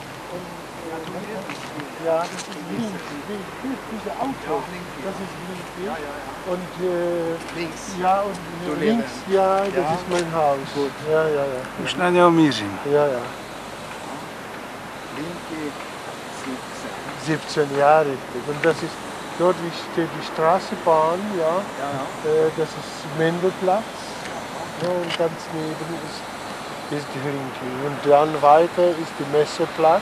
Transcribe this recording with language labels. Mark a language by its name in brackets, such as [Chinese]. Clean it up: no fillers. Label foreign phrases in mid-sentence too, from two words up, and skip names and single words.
[German] Ja, das ist links. Diese Auto, das ist links. Und Links. ja, und links, ja, das ist mein Haus. Gut. Ja, ja, ja. [Czech] Už na něho mířím. [German] Ja, ja. Linke 17 Jahre richtig. Und das ist, dort steht die Straßenbahn, ja. Das ist Mendelplatz. Ja, und ganz neben ist die Linke. Und dann weiter ist der Messeplatz.